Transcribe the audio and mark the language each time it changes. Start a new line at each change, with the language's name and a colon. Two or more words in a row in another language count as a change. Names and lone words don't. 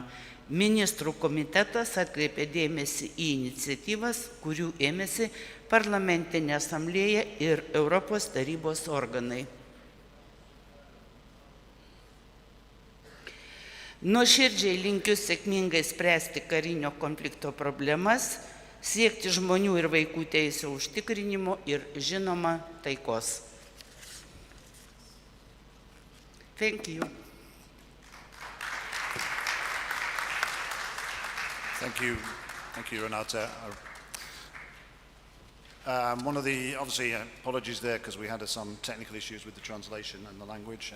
Lithuanian: Ministrų komitetas atkreipė dėmesį į iniciatyvas, kurių ėmėsi parlamentinė asamblėja ir Europos tarybos organai. Nuoširdžiai linkiu sėkmingai spręsti karinio konflikto problemas, siekti žmonių ir vaikų teisų užtikrinimo ir žinoma taikos.
English: Thank you. Thank you, Renata. One of the, obviously, apologies there because we had some technical issues with the translation and the language.